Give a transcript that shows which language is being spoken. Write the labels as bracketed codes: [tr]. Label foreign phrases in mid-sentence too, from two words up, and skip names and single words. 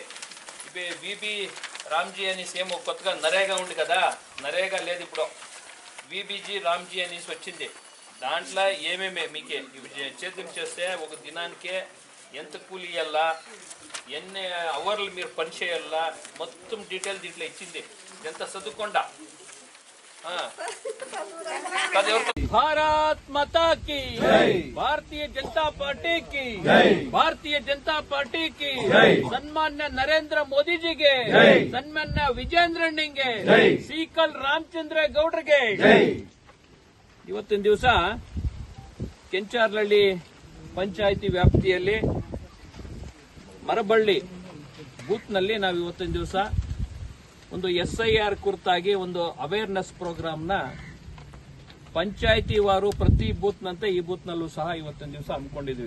[te] విబి రామ్జీ అని సేమ్ కొత్తగా నరేగా ఉంది కదా, నరేగా లేదు ఇప్పుడు, విబిజీ రామ్జీ అనేసి వచ్చింది. దాంట్లో ఏమేమి మీకే చేతులు చేస్తే ఒక దినానికే ఎంత కూలి ఇవ్వాలా, ఎన్ని అవర్లు మీరు పని చేయాలా, మొత్తం డీటెయిల్ దీంట్లో ఇచ్చింది. ఎంత చదువుకోండా. [hi] भारत माता की भारतीय जनता पार्टी की भारतीय जनता पार्टी की सन्मान्य नरेंद्र मोदी जी के सन्मान्य ವಿಜೇಂದ್ರಣ್ಣಗೆ ಸೀಕಲ್ ರಾಮಚಂದ್ರ ಗೌಡ್ರಿಗೆ [kn] ಇವತ್ತಿನ ದಿವಸ ಕೆಂಚಾರ್ಲಹಳ್ಳಿ ಪಂಚಾಯಿತಿ ವ್ಯಾಪ್ತಿಯಲ್ಲಿ ಮರಬಳ್ಳಿ ಬೂತ್ ನಲ್ಲಿ ನಾವು ಇವತ್ತಿನ ದಿವಸ ಒಂದು SIR ಕುರಿತಾಗಿ ಒಂದು [en] awareness programme [kn] ಪಂಚಾಯಿತಿ ವಾರು ಪ್ರತಿ ಬೂತ್ನಂತೆ ಈ ಬೂತ್ನಲ್ಲೂ ಸಹ ಇವತ್ತಿನ ದಿವಸ ಹಮ್ಮಿಕೊಂಡಿದ್ವಿ.